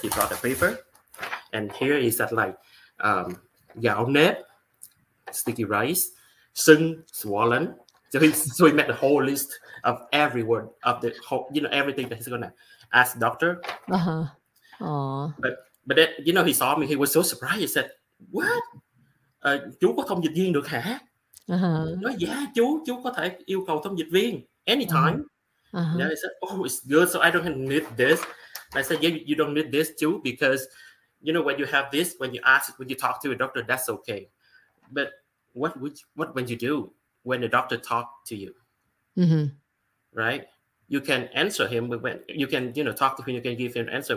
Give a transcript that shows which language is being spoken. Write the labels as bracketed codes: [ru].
[en] He brought a paper, and here is that like gạo nếp, sticky rice, sưng, swollen. So he made the whole list of every word of the whole, everything that he's gonna ask doctor. Aww. But then, he saw me. He was so surprised. He said, "What? [vi] Chú có thông dịch viên được hả?" Nói dạ chú có thể yêu cầu thông dịch viên anytime. [en] And I said, "Oh, it's good. So I don't need this." I said, "Yeah, you don't need this too, because when you have this, when you talk to a doctor, that's okay. But what when you do when the doctor talk to you, right? You can answer him, but when you can, talk to him, you can give him an answer.